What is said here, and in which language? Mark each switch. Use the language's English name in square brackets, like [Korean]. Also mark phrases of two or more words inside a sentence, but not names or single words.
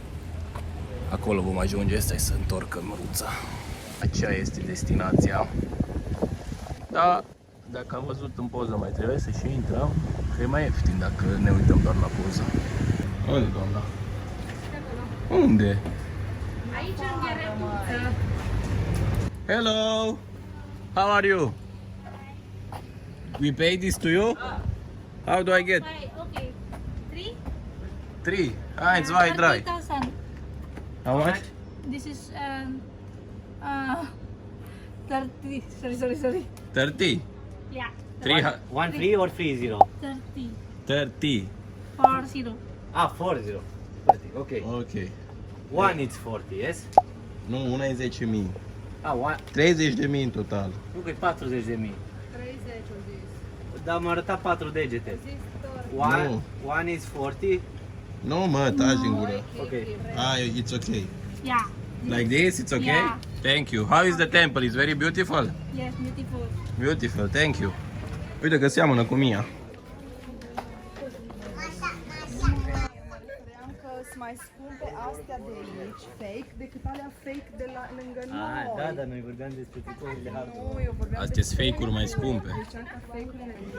[Romanian] Acolo vom ajunge, stai să întorc cămăruța. Aceea este destinația. Da, dacă am văzut în poză, mai trebuie să și intrăm, că e mai ieftin dacă ne uităm doar la poză. Unde, doamna? Unde? Aici în Gheretuță. [English] Hello! How are you? We pay this to you? How do I get? Okay. 3? 3. Ah, it's very dry. 30,000. How much? This is 30. Sorry. 30. Yeah. 3. One free or free zero? 30. 30. 40. Ah, 40. 40, ok. Ok. One it's 40, yes? [Romanian] Nu, una e 10.000. [English] Ah, one. [Romanian] 30.000 în total. Nu că e 40.000. 30 Dar m-a arătat 4 degete. [English] No. One is 40. [Romanian] Nu, mă, taci din gură. [English] Ok. Ah, it's okay. Yeah. Like this, it's okay? Yeah. Thank you. How is the temple? It's very beautiful? Yes, beautiful. Beautiful, thank you. [Romanian] Uite că seamănă cu Mia. Credeam că sunt mai scumpe astea de aici, fake, decât alea fake de la lângă Ah, noi. da, dar noi vorbeam despre tricourile hardcore. Nu, eu vorbeam Astea sunt fake-uri mai scumpe. Ziceam că fake-urile